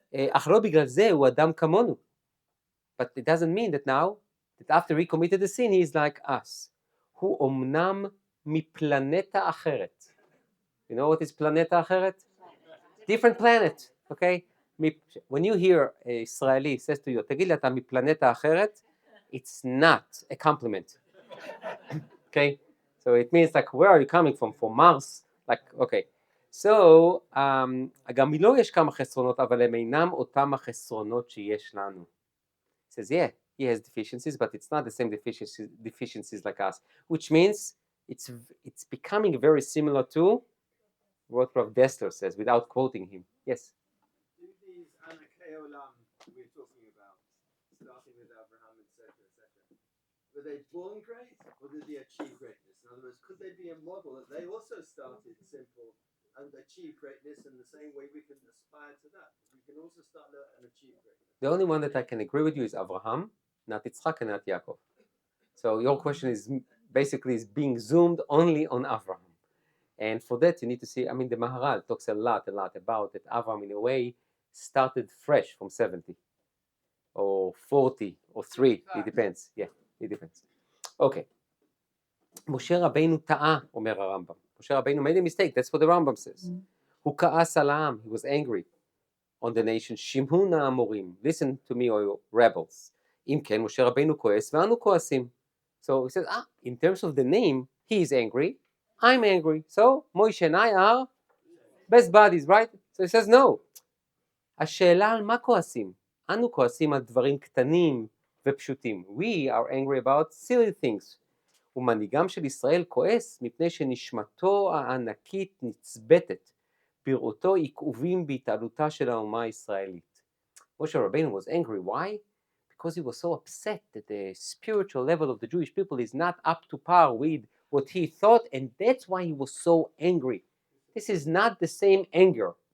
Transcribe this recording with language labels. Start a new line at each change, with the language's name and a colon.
Hebrew: אך לא בגלל זה הוא אדם כמונו.
English: But it doesn't mean that now, that after he committed the sin, he is like us.
Hebrew: הוא אומנם מפלנטה אחרת.
English: You know what is
Hebrew: פלנטה אחרת?
English: Different planet, okay? When you hear a Israeli says to you,
Hebrew: תגיד לי, אתה מפלנטה אחרת,
English: it's not a compliment. Okay? So it means like, where are you coming from? From Mars? Like, okay.
Hebrew: So, גם לו יש כמה חסרונות, אבל הם אינם אותם החסרונות שיש לנו.
English: He says, yeah, he has deficiencies, but it's not the same deficiencies like us, which means it's becoming very similar to what Rav Dessler says, without quoting him. Yes? Do these Anakei Olam we're talking about, starting with Abraham, etc., were they born great, or did they achieve greatness? In other words, could they be a model that they also started simple, and achieve greatness in the same way we can aspire to that. We can also start and achieve greatness. The only one that I can agree with you is Abraham, not Yitzchak and not Yaakov. So your question is basically is being zoomed only on Abraham. And for that you need to see, I mean, the Maharal talks a lot about that Abraham in a way started fresh from 70 or 40 or 3, it depends. Yeah, it depends. Okay.
Hebrew: משה רבינו טעה, אומר הרמב"ם.
English: משה רבינו made a mistake, that's what the Rambam says.
Hebrew: הוא כעס על העם,
English: he was angry on the nation.
Hebrew: שמעו נא המורים,
English: listen to me, O rebels.
Hebrew: אם כן, משה רבינו כועס ואנו כועסים.
English: So he says, in terms of the name, he is angry, I'm angry. So Moshe and I are best buddies, right? So he says, no.
Hebrew: השאלה על מה כועסים? אנו כועסים על דברים קטנים ופשוטים.
English: We are angry about silly things.
Hebrew: ומנהיגם של ישראל כועס מפני שנשמתו הענקית נצבטת, בראותו עיכובים בהתעלותה של האומה הישראלית.
English: Moshe Rabbeinu was angry. Why? Because he was so upset that the spiritual level of the Jewish people is not up to par with what he thought, and that's why he was so angry. This is not the same anger.